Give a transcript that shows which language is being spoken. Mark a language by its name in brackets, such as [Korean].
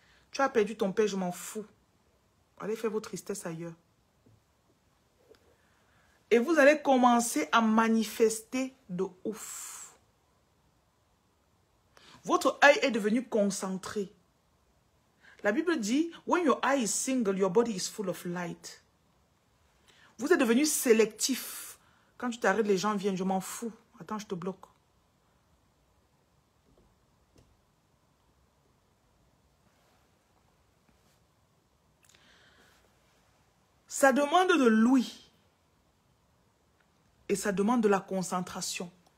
[French] Tu as perdu ton père, je m'en fous. Allez faire vos tristesses ailleurs. Et vous allez commencer à manifester de ouf. Votre œil est devenu concentré. La Bible dit, [English] when your eye is single, your body is full of light. [French] Vous êtes devenu sélectif. Quand tu t'arrêtes, les gens viennent, je m'en fous. Attends, je te bloque. Ça demande de l'ouïe. Et ça demande de la concentration.